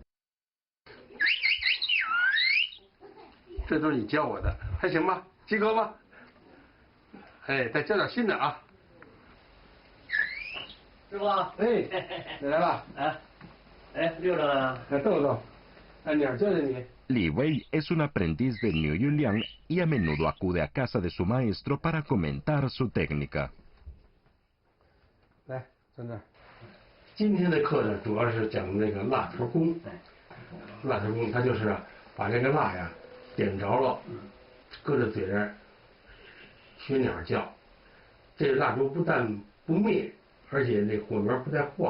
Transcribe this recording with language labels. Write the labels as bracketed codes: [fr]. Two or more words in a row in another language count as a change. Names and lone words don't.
[zh] 这都是你教我的，还行吧？及格吗？哎，再教点新的啊！师傅，哎，你来了。溜着呢。豆，鸟教的你。 [es] Li Wei es un aprendiz de Niu Yuliang y a menudo acude a casa de su maestro para comentar su técnica. [zh] 来，在那儿。今天的课呢，主要是讲那个蜡头功。蜡头功，它就是把这个蜡呀点着了，搁在嘴上，学鸟叫。这个蜡烛不但不灭，而且那火苗不再晃。